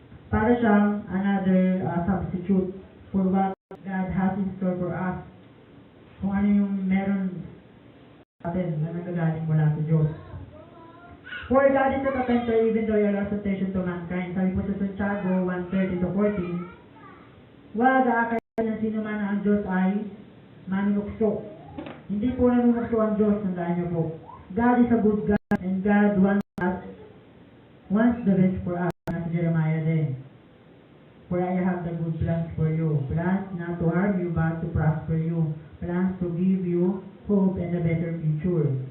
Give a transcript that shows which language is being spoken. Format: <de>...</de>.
<tl>Para siyang</tl> <en>another substitute for what God has in store for us.</en> <tl>Kung ano yung meron natin na nagagaling mula sa Diyos.</tl> <en>For God is not a tempter even though you are temptation to mankind.</en> <tl>Sabi po sa Santiago 1:30-14, wag aakayin ng sino man na ang Diyos ay manunukso. Hindi po nanunukso ang Diyos, tandaan niyo po.</tl> <en>God is a good God and God wants the best for us.</en> <tl>Nasa Jeremiah din.</tl> <en>For I have the good plans for you. Plans not to harm you but to prosper you. Plans to give you hope and a better future.</en>